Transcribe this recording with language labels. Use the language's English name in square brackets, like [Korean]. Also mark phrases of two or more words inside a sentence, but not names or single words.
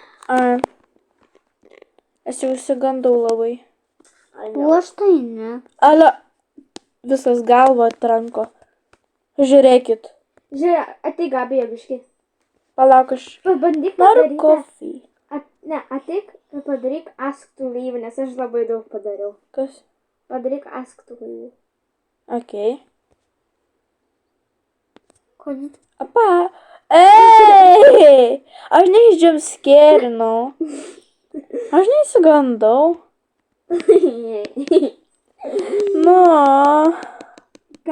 [Lithuanian] Aš jau išsigandau labai. O aš tai ne. Ale, visas galva atranko. Žiūrėkit. Žiūrėk, ateik Gabija biški. Palauk, aš Pabandyk noriu padaryti. kofį. Ateik ir padaryk [English] ask to leave, [Lithuanian] nes aš labai daug padariau. Kas? Padaryk [English] ask to leave. [Lithuanian] Ok. Kodėl? Apa. Ei! Aš neišdžiamskėrinau. Aš neįsigandau. Nu, Ką?